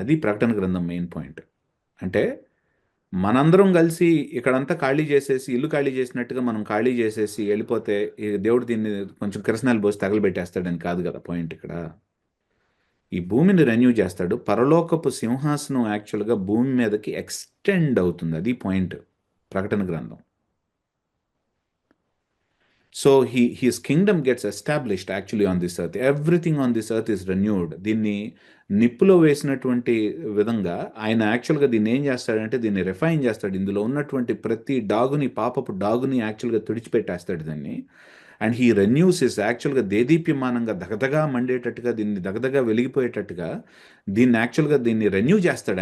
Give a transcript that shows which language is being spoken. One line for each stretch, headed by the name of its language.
Telugu: అది ప్రకటన గ్రంథం మెయిన్ పాయింట్. అంటే మనందరం కలిసి ఇక్కడంతా ఖాళీ చేసేసి, ఇల్లు ఖాళీ చేసినట్టుగా మనం ఖాళీ చేసేసి వెళ్ళిపోతే దేవుడు దీన్ని కొంచెం కిరసనాలు పోసి తగలబెట్టేస్తాడని కాదు కదా పాయింట్ ఇక్కడ. ఈ భూమిని రెన్యూ చేస్తాడు. పరలోకపు సింహాసనం యాక్చువల్గా భూమి మీదకి ఎక్స్టెండ్ అవుతుంది. అది పాయింట్ ప్రకటన గ్రంథం.
English: So his kingdom gets established actually on this earth. Everything on this earth is renewed.
Telugu: దీన్ని నిప్పులో వేసినటువంటి విధంగా ఆయన యాక్చువల్గా దీన్ని ఏం చేస్తాడంటే దీన్ని రిఫైన్ చేస్తాడు. ఇందులో ఉన్నటువంటి ప్రతి పాపపు డాగుని యాక్చువల్గా తుడిచిపెట్టేస్తాడు దాన్ని.
English: and he renews is
Telugu: యాక్చువల్గా దేదీప్యమానంగా దగదగా మండేటట్టుగా, దీన్ని దగదగా వెలిగిపోయేటట్టుగా దీన్ని యాక్చువల్గా దీన్ని రెన్యూ చేస్తాడు.